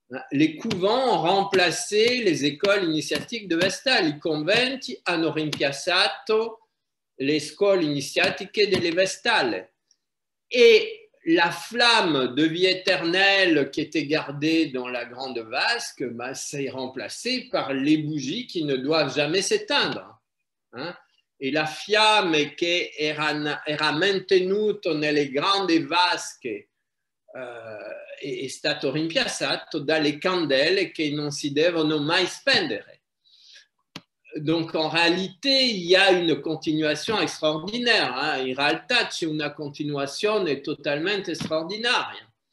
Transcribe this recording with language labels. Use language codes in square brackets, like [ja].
[fr] Les couvents ont remplacé les écoles iniziatiques de Vestale. [it] I conventi hanno rimpiazzato le scuole iniziatiche delle Vestale. [fr] Et la flamme de vie éternelle qui était gardée dans la grande vasque, s'est remplacée par les bougies qui ne doivent jamais s'éteindre. [it] E la fiamme che era mantenuta nelle grandi vasche è stato rimpiazzato dalle candele che non si devono mai spendere. [fr] Donc en réalité, il y a une continuation extraordinaire. [it] In realtà c'è una continuazione totalement extraordinaria.